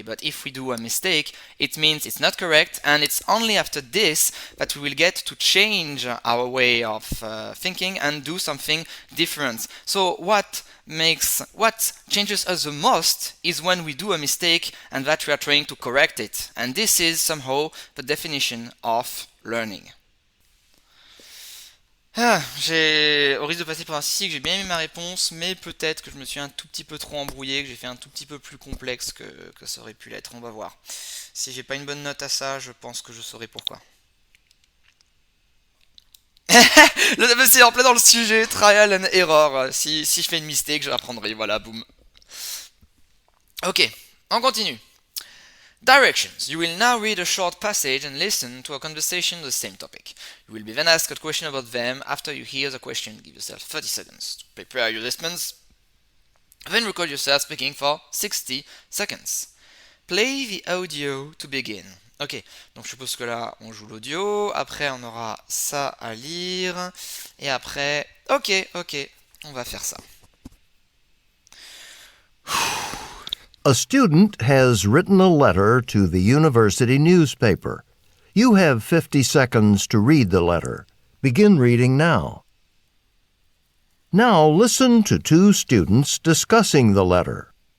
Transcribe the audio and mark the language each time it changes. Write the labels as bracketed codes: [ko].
[en] But if we do a mistake, it means it's not correct, and it's only after this that we will get to change our way of thinking and do something different. So what changes us the most is when we do a mistake and that we are trying to correct it. And this is somehow the definition of learning. [fr] Au risque de passer pour un que j'ai bien aimé ma réponse, mais peut-être que je me suis un tout petit peu trop embrouillé, que j'ai fait un tout petit peu plus complexe que ça aurait pu l'être. On va voir. Si j'ai pas une bonne note à ça, je pense que je saurai pourquoi. C'est en plein dans le sujet, [en] trial and error. [fr] Si je fais une mistake, je l'apprendrai. Voilà, boum. Ok, on continue. Directions. [en] You will now read a short passage and listen to a conversation on the same topic. You will be then asked a question about them after you hear the question. Give yourself 30 seconds to prepare your response. Then record yourself speaking for 60 seconds. Play the audio to begin. [fr] Ok, donc je suppose que là on joue l'audio, après on aura ça à lire, et après, ok, on va faire ça. [en] A student has written a letter to the university newspaper. You have 50 seconds to read the letter. Begin reading now. Now listen to two students discussing the letter.